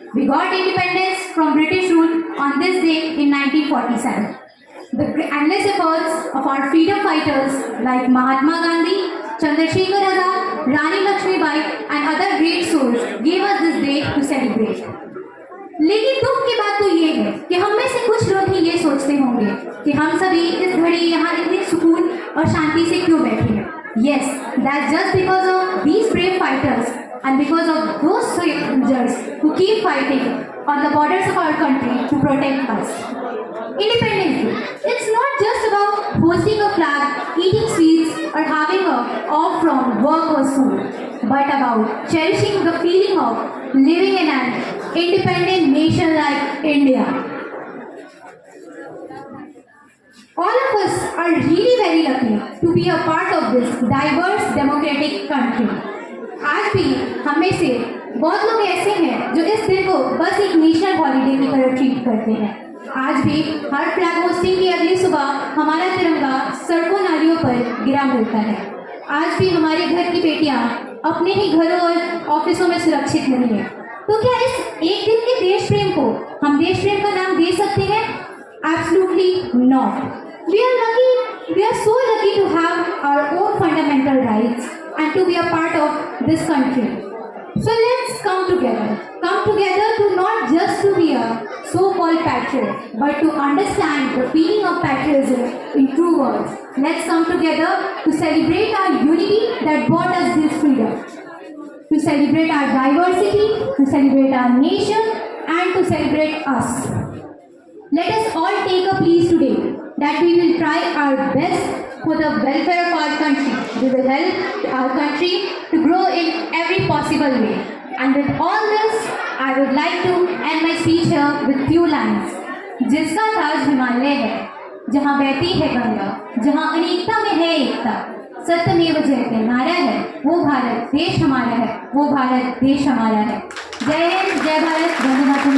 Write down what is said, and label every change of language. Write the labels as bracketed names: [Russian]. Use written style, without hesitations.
[English] We got independence from British rule on this day in 1947. The endless efforts of our freedom fighters like Mahatma Gandhi, Chandrasekhar Azad, Rani Lakshmibai and other great souls gave us this day to celebrate. [Hindi] लेकिन दुख की बात तो ये है कि हम में से कुछ लोग ही ये सोचते होंगे कि हम सभी इस घड़ी यहाँ इतने सुकून और शांति से क्यों बैठे हैं। [English] Yes, that's just because of these brave fighters and because of those soldiers who keep fighting on the borders of our country to protect us. Independence Day, it's not just about hosting a flag, eating sweets or having a off from work or school, but about cherishing the feeling of living in an independent nation like India. All of us are really very lucky to be a part of this diverse democratic country. [Hindi] आज भी हम में से बहुत लोग ऐसे हैं जो इस दिन को बस एक [English] national holiday [Hindi] की तरह ट्रीट करते हैं। आज भी हर [English] flag hoisting [Hindi] की अगली सुबह हमारा तिरंगा सड़कों नालियों पर गिरा मिलता है। आज भी हमारे घर की बेटियां अपने ही घरों और ऑफिसों में सुरक्षित नहीं है। तो क्या इस एक दिन के देश प्रेम को हम देश प्रेम का नाम दे सकते हैं? [English] Absolutely not. We are so lucky to have our own fundamental rights and to be a part of this country. So let's come together to not just to be a so-called patriot, but to understand the feeling of patriotism in true words. Let's come together to celebrate our unity that brought us this freedom, to celebrate our diversity, to celebrate our nation, and to celebrate us. Let us all take a plea today that we will try our best for the welfare of our country. We will help our country to grow in every possible way. And with all this, I would like to end my speech here with few lines. [Hindi] जिसका ताज हिमालय है, जहाँ बहती है गंगा, जहाँ अनेकता में है एकता, सत्यमेव जयते नारा है, वो भारत देश हमारा है, वो भारत देश हमारा है। जय हिंद, जय भारत, वंदे मातरम।